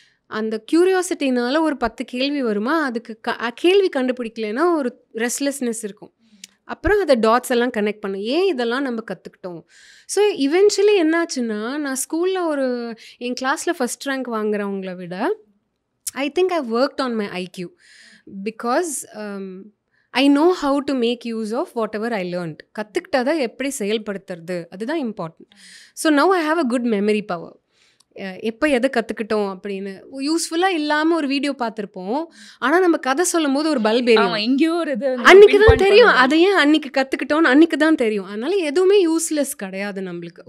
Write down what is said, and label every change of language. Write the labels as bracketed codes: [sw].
[ta] அந்த க்யூரியாசிட்டினால ஒரு 10 கேள்வி வருமா, அதுக்கு கேள்வி கண்டுபிடிக்கலைன்னா ஒரு ரெஸ்ட்லெஸ்னஸ் இருக்கும். அப்புறம் அதை டாட்ஸ் எல்லாம் கனெக்ட் பண்ணும், ஏன் இதெல்லாம் நம்ம கற்றுக்கிட்டோம். ஸோ இவென்ச்சுவலி என்னாச்சுன்னா நான் ஸ்கூலில் என் கிளாஸில் ஃபஸ்ட் ரேங்க் வாங்குறவங்கள விட [en] I think I've worked on my IQ because I know how to make use of whatever I learned. [ta] கற்றுக்கிட்டதை எப்படி செயல்படுத்துறது அதுதான் important. [en] So now I have a good memory power. [ta] எப்போ எதை கற்றுக்கிட்டோம் அப்படின்னு யூஸ்ஃபுல்லாக இல்லாமல் ஒரு வீடியோ பார்த்துருப்போம், ஆனால் நம்ம கதை சொல்லும் போது ஒரு பல்ப் எரியும், எங்கேயோ ஒரு இது அன்னைக்கு தான் தெரியும் அதை ஏன் அன்னைக்கு கற்றுக்கிட்டோன்னு அன்னைக்கு தான் தெரியும். அதனால எதுவுமே யூஸ்லெஸ் கிடையாது நம்மளுக்கு.